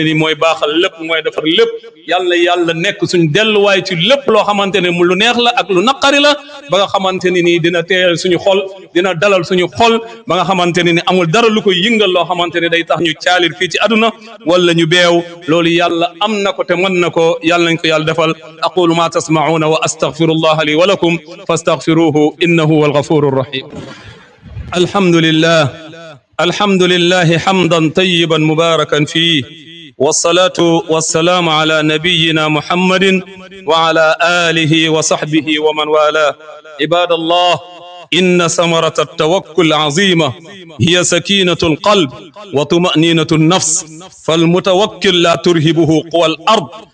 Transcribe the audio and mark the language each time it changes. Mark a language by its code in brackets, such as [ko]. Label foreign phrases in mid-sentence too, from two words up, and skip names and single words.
[wo] ni mooy baaxal lépp mooy defar lépp yàlla yàlla nekk suñu delluwaay ci lépp loo xamante ne mu lu neex la ak lu naqari la ba nga xamante ne nii dina teeyal suñu xol dina dalal suñu xol ba nga xamante ne ni amul dara lu koy yëngal loo xamante ne day tax ñu caalir fii ci àdduna wala ñu beew loolu yàlla am na ko te mën na ko yàlla nañ ko yàlla defal [ar] أقول ما تسمعون وأستغفر الله لي ولكم فاستغفروه إنه هو الغفور الرحيم الحمد لله حمدا طيبا مباركا فيه والصلاة والسلام على نبينا محمد وعلى آله وصحبه ومن والاه عباد الله إن ثمرة التوكل عظيمة هي سكينة القلب وطمأنينة النفس فالمتوكل لا ترهبه قوى الأرض